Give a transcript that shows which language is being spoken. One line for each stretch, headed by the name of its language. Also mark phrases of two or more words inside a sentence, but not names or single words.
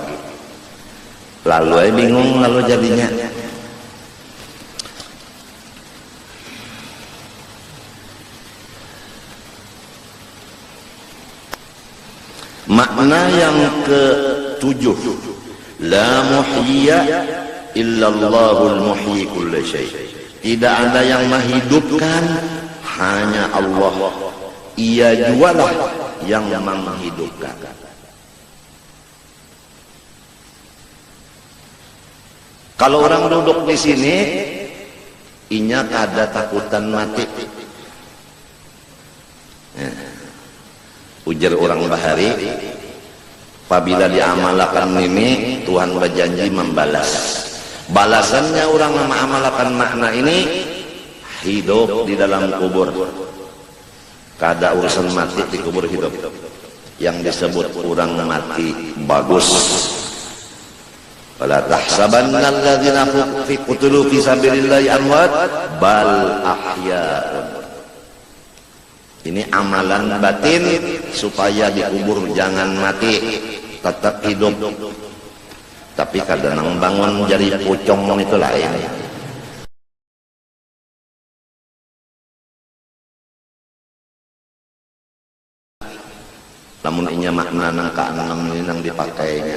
Banjar: Lalu bingung lalu jadinya. Makna yang ke-7,
Arabic: لا محيي إلا الله المحيي كل شيء.
Banjar: Tidak ada yang menghidupkan, hanya Allah. Ia jualah yang menghidupkan. Kalau orang duduk di sini, inya kada takutan mati. Ujar orang bahari, apabila diamalkan ini Tuhan berjanji membalas. Balasannya orang mengamalkan makna ini, hidup di dalam kubur. Kada urusan mati di kubur hidup. Yang disebut orang mati bagus.
Arabic: ولا تحسبن الذين قتلوا في سبيل الله أموات بل أحياء.
Banjar: Ini amalan batin supaya dikubur jangan mati, tetap hidup. Tapi kadang bangun jadi pocong itu lain. Namun inya makna nang keenam ini nang dipakainya.